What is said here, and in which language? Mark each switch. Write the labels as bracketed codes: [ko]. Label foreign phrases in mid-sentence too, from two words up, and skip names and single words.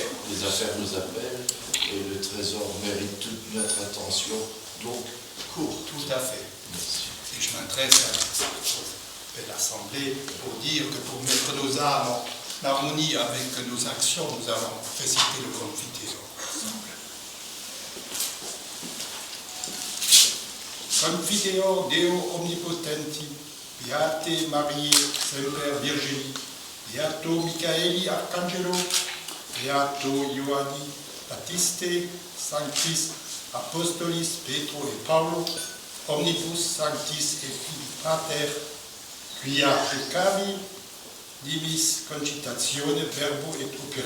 [fr] Les affaires nous appellent et le trésor mérite toute notre attention. Donc, cours. Tout à fait. Merci. Et je m'adresse à l'Assemblée pour dire que pour mettre nos âmes en harmonie avec nos actions, nous allons réciter le Confiteor ensemble. [la] Confiteor Deo omnipotenti, Beate Mariae Semper Virgini, Beato Michaeli Arcangelo, Beato Ioanni Battiste, Sanctis Apostolis Petro et Paulo, Omnibus Sanctis et Filii Pater, quia peccavi, dimis concitatione verbo et opere.